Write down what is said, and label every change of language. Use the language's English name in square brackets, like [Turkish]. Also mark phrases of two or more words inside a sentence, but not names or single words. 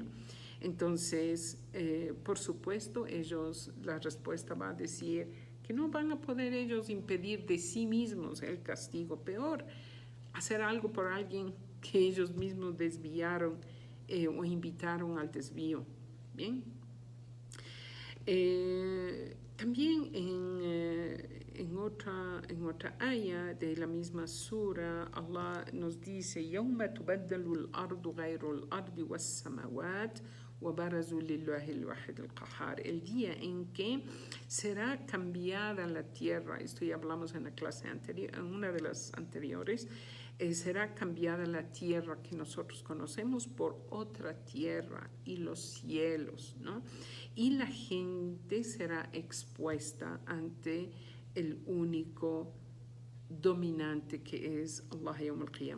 [Spanish] Entonces por supuesto la respuesta va a decir que no van a poder ellos impedir de sí mismos el castigo, peor hacer algo por alguien que ellos mismos desviaron o invitaron al desvío. Bien. También en otra aya de la misma sura, Allah nos dice: [Arabic] يَوْمَ تُبَدَّلُ الْأَرْضُ غَيْرُ الْأَرْضِ وَالسَّمَوَاتِ وَبَرَزُوا لِلَّهِ الْوَاحِدِ الْقَهَّارِ. [Spanish] El día en que será cambiada la tierra, esto ya hablamos en la clase anterior, en una de las anteriores, será cambiada la tierra que nosotros conocemos por otra tierra y los cielos, ¿no? Y la gente será expuesta ante el único dominante que es Allah [Arabic] يوم القيامة.